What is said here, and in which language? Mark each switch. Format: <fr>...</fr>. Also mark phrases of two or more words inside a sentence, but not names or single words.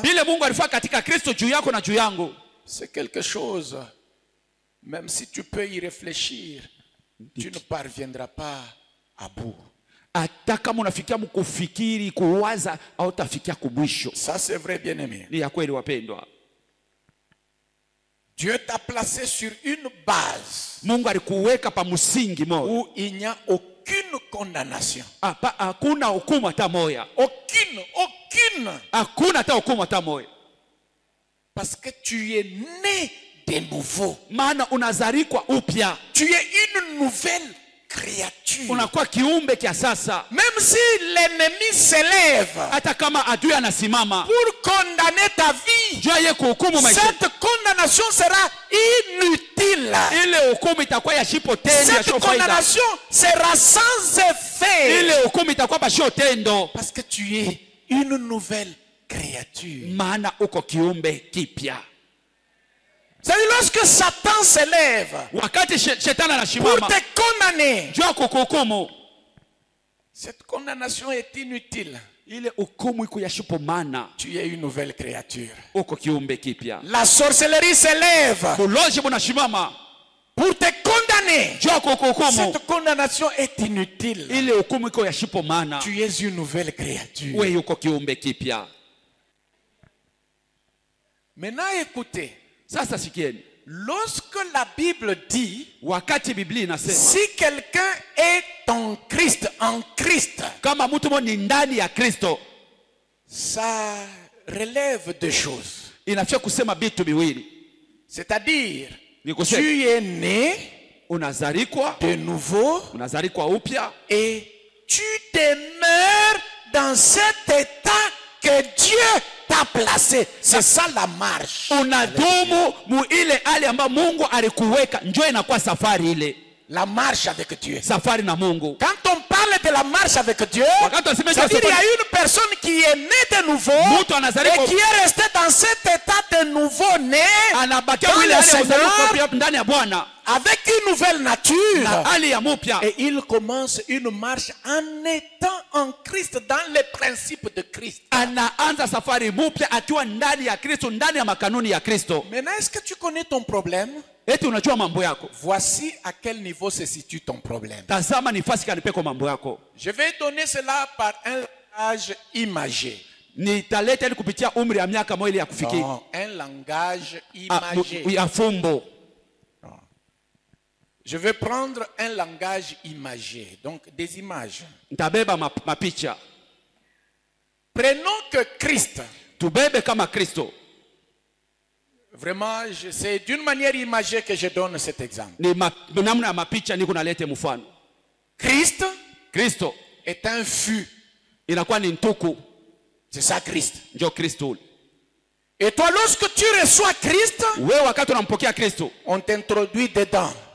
<sw>Bile Mungu alifanya katika Kristo juu yako na juu yangu,</sw> <fr>c'est quelque chose, même si tu peux y réfléchir, tu ne parviendras pas à bout.</fr> <sw>Hata kama unafikia kufikiri kuwaza au utafikia kumwisho.</sw> <fr>Ça c'est vrai, bien-aimé.</fr> <sw>Ni ya kweli wapendwa.</sw> <fr>Dieu t'a placé sur une base.</fr> <sw>Mungu alikuweka pa msingi moja</sw> <fr>où il n'y a aucune condamnation.</fr> <sw>Hakuna hukumu hata moja.</sw> <fr>Aucune.</fr> <sw>Hakuna hata hukumu hata moja.</sw> <fr>Parce que tu es né de nouveau.</fr> <sw>Maana unazarikwa upya.</sw> <fr>Tu es une nouvelle créature.</fr> <sw>Unakuwa kiumbe kia sasa.</sw> <fr>Même si l'ennemi s'élève,</fr> <sw>hata kama adui anasimama</sw> <fr>pour condamner ta vie,</fr> <sw>jua yeye kuhukumu maisha,</sw> <fr>cette condamnation sera inutile.</fr> <sw>Ile hukumu itakuwa ya shipo tendo, ya</sw> <fr>cette condamnation sera sans effet.</fr> <sw>Ile hukumu itakuwa basho tendo.</sw> <fr>Parce que tu es une nouvelle créature.</fr> <sw>Maana uko kiumbe kipya.</sw> <fr>C'est-à-dire lorsque Satan s'élève</fr> <sw>wakati shetani</sw> <fr>pour</fr> <sw>anasimama</sw> <fr>te condamner,</fr> <sw>jua kuhukumu,</sw> <fr>cette condamnation est inutile.</fr> <sw>Ile hukumu iko ya shipo, maana</sw> <fr>tu es une nouvelle créature.</fr> <sw>Uko kiumbe kipya.</sw> <fr>La sorcellerie s'élève</fr> <sw>bulozi bunasimama</sw> <fr>pour te condamner.</fr> <sw>jua kuhukumu,</sw> <fr>cette condamnation est inutile.</fr> <sw>Ile hukumu iko ya shipo, maana</sw> <fr>tu es une nouvelle créature.</fr> <sw>Wewe uko kiumbe kipya.</sw> <fr>Maintenant écoutez.</fr> <sw>Sasa sikieni.</sw> <fr>Lorsque la Bible dit,</fr> <sw>wakati Biblia inasema,</sw> <fr>si quelqu'un est en Christ,</fr> <sw>kama mtu mmoja ndani ya Kristo,</sw> <fr>ça relève deux choses.</fr> <sw>Inafaa kusema vitu viwili.</sw> <fr>C'est-à-dire, tu es né,</fr> <sw>unazarikwa</sw> <fr>de nouveau,</fr> <sw>unazarikwa upya,</sw> <fr>et tu demeures dans cet état que Dieu t'a placé. C'est ça la marche.</fr> <sw>Unadumu mu ile hali ambayo Mungu alikuweka, njoo inakuwa safari ile.</sw> <fr>La marche avec Dieu.</fr> <sw>Safari na Mungu.</sw> <fr>Quand on parle de la marche avec Dieu, c'est-à-dire il y a une personne qui est née de nouveau et qui est restée dans cet état de nouveau-né dans le Seigneur, avec une nouvelle nature, et il commence une marche en étant en Christ, dans les principes de Christ.</fr> <sw>Anaanza safari mpya akiwa ndani ya Kristo, ndani ya makanuni ya Kristo.</sw> <fr>Maintenant, est-ce que tu connais ton problème?</fr> <sw>Eti unajua mambo yako.</sw> <fr>Voici à quel niveau se situe ton problème.</fr> <sw>Tazama nafasi gani peko mambo yako.</sw> <fr>Je vais donner cela par un langage imagé.</fr> <sw>Nitaleta ili kupitia umri ya miaka moja ili ya kufikiri.</sw> <fr>Non, un langage imagé.</fr> <sw>Ya fumbo.</sw> <fr>Je vais prendre un langage imagé, donc des images.</fr> <sw>Nitabeba mapicha.</sw> <fr>Prenons que Christ.</fr> <sw>Tubebe kama Kristo.</sw> <fr>Vraiment, c'est d'une manière imagée que je donne cet exemple. Christ est un fût. C'est ça Christ. Et toi, lorsque tu reçois Christ, on t'introduit dedans.</fr>